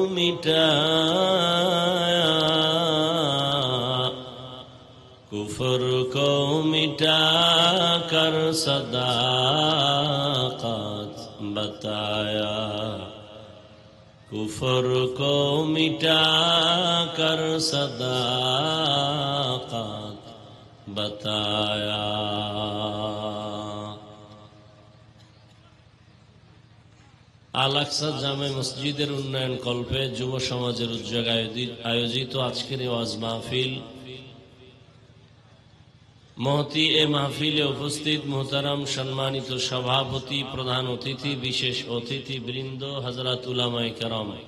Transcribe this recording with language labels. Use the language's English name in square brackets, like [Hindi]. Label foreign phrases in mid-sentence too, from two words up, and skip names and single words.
[Urdu] مٹایا کفر کو مٹا کر صداقت بتایا کفر کو مٹا کر صداقت بتایا [Bangla] আল-আকসা জামে মসজিদের উন্নয়ন কল্পে যুব সমাজের উদ্যোগে আয়োজিত আজকের এই ওয়াজ মাহফিল মহতি এ মাহফিলে উপস্থিত মুহতারাম সম্মানিত সভাপতি প্রধান অতিথি বিশেষ অতিথি বৃন্দ হযরত উলামায়ে কেরাম